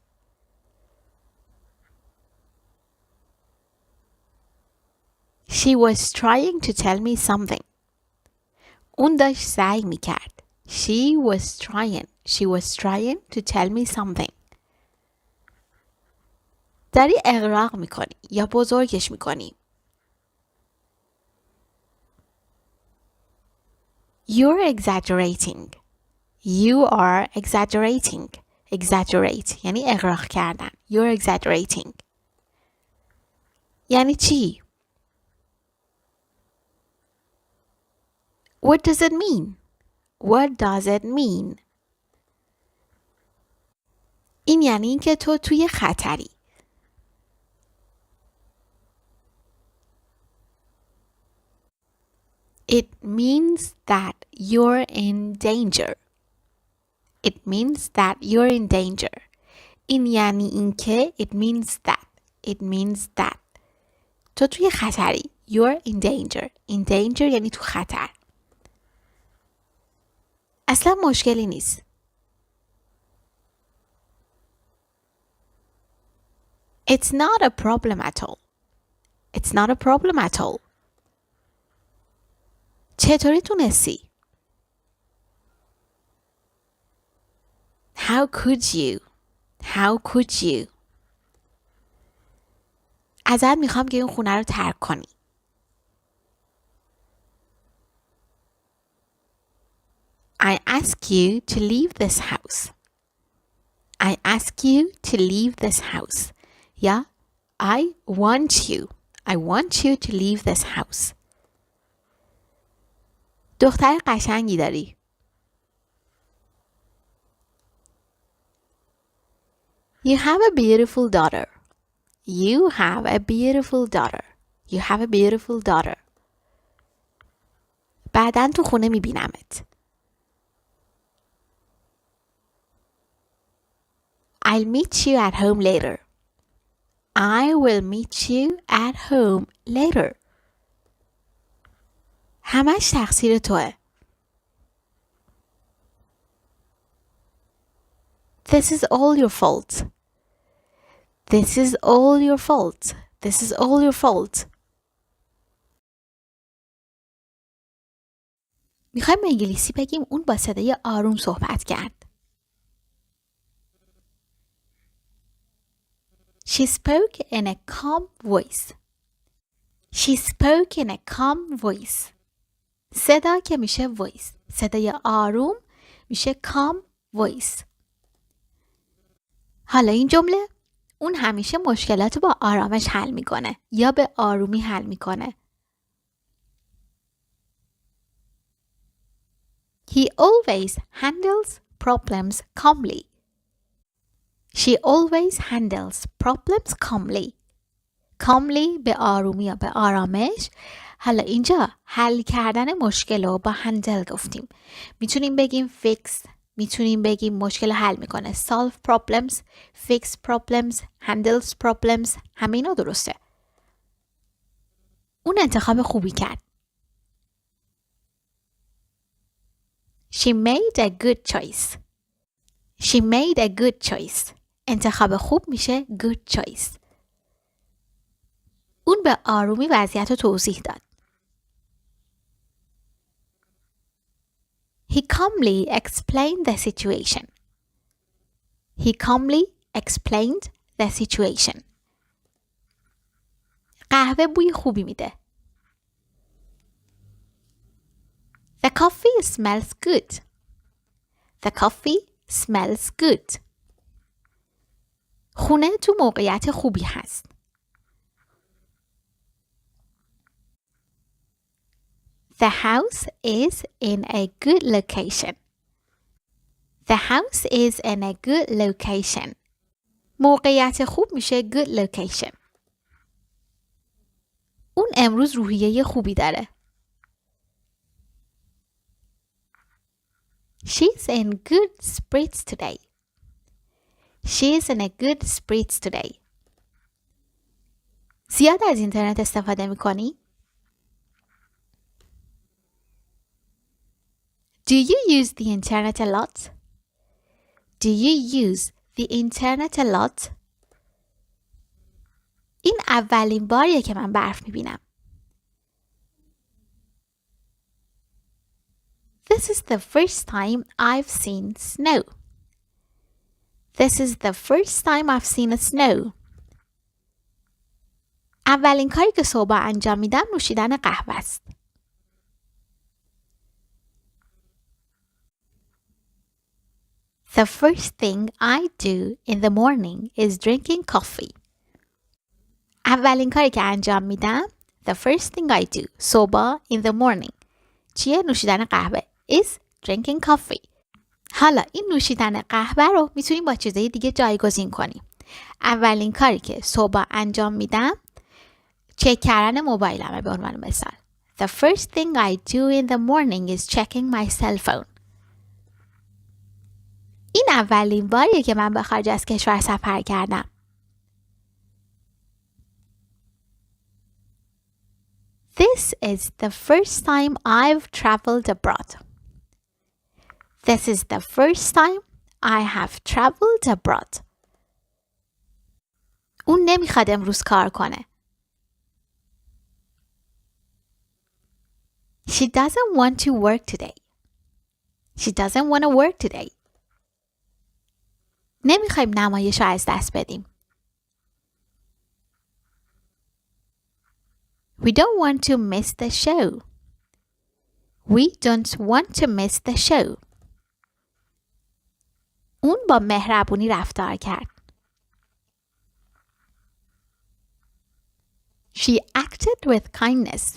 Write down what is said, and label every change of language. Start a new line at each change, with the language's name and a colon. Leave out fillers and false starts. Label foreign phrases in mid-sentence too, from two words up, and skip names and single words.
English: She was trying to tell me something.
Persian: اون داشت سعی میکرد.
English: She was trying to tell me something.
Persian: داری اغراق میکنی یا بزرگش میکنی.
English: You're exaggerating. You are exaggerating.
Persian: Exaggerate یعنی اغراق کردن.
English: You're exaggerating.
Persian: یعنی چی؟
English: What does it mean? What does it mean?
Persian: این یعنی اینکه تو توی خطری.
English: It means that you're in danger. It means that you're in danger.
Persian: این یعنی اینکه
English: it means that. It means that.
Persian: تو توی خطری.
English: You're in danger. In danger
Persian: یعنی تو خطر. اصلا مشکلی نیست.
English: It's not a problem at all. It's not a problem at all.
Persian: چطوری تونستی؟
English: How could you? How could you?
Persian: ازت میخوام که این خونه رو ترک کنی.
English: I ask you to leave this house. I ask you to leave this house. یا I want you. I want you to leave this house.
Persian: دختر قشنگی داری.
English: You have a beautiful daughter. You have a beautiful daughter. You have a beautiful daughter.
Persian: بعداً تو خونه میبینمت.
English: I'll meet you at home later. I will meet you at home later.
Persian: همش تقصیر توه.
English: This is all your fault. This is all your fault. This is all your fault.
Persian: میخوایم انگلیسی بگیم اون با صدای آروم صحبت کرد.
English: She spoke in a calm voice. She spoke in a calm voice.
Persian: صدا که میشه voice. صدای آروم میشه
English: calm voice.
Persian: حالا این جمله اون همیشه مشکلات با آرامش حل میکنه یا به آرومی حل میکنه.
English: He always handles problems calmly. She always handles problems calmly.
Persian: calmly به آرومی یا به آرامش. حالا اینجا حل کردن مشکل رو با هندل گفتیم. میتونیم بگیم fix، میتونیم بگیم مشکل حل میکنه.
English: solve problems، fix problems، handles problems،
Persian: همه اینا درسته. اون انتخاب خوبی کرد.
English: She made a good choice. She made a good choice.
Persian: انتخاب خوب میشه
English: good choice.
Persian: اون به آرومی وضعیت رو توضیح داد.
English: He calmly explained the situation. He calmly explained the situation.
Persian: قهوه بوی خوبی میده.
English: The coffee smells good. The coffee smells good.
Persian: خونه تو موقعیت خوبی هست.
English: The house is in a good location. The house is in a good location.
Persian: موقعیت خوب میشه
English: good location.
Persian: اون امروز روحیه خوبی داره.
English: She's in good spirits today. She's in a good spirits today.
Persian: زیاد از اینترنت استفاده میکنی؟
English: Do you use the internet a lot? Do you use the internet a lot?
Persian: این اولین باریه که من برف میبینم.
English: This is the first time I've seen snow. This is the first time I've seen snow.
Persian: اولین کاری که صبح انجام میدم نوشیدن قهوه است.
English: The first thing I do in the morning is drinking coffee.
Persian: اولین کاری که انجام میدم
English: The first thing I do صبح in the morning چیه؟
Persian: نوشیدن قهوه
English: is drinking coffee.
Persian: حالا این نوشیدن قهوه رو میتونیم با چیزهای دیگه جایگزین کنیم. اولین کاری که صبح انجام میدم چک کردن موبایلمه به عنوان مثال.
English: The first thing I do in the morning is checking my cell phone.
Persian: این اولین باریه که من به خارج از کشور سفر کردم.
English: This is the first time I've traveled abroad. This is the first time I have traveled abroad.
Persian: اون نمیخواد امروز کار کنه.
English: She doesn't want to work today. She doesn't want to work today.
Persian: نمیخوایم نمایش رو از دست بدیم.
English: We don't want to miss the show. We don't want to miss the show.
Persian: اون با مهربونی رفتار کرد.
English: She acted with kindness.